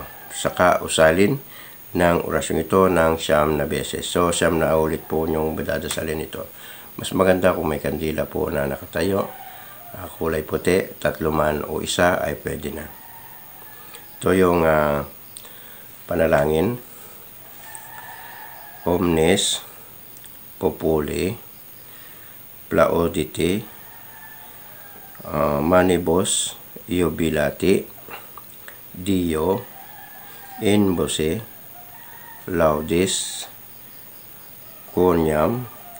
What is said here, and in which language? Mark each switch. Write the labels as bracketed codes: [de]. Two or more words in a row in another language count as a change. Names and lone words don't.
[tl] Saka usalin ng orasyong ito ng 9 na beses. So 9 na ulit po yung dadasalin ito. Mas maganda kung may kandila po na nakatayo. Kulay puti, 3 man o 1 ay pwede na. Ito yung panalangin. [la] Omnes populi plaudite manibus iubilati Dio in voce laudis quoniam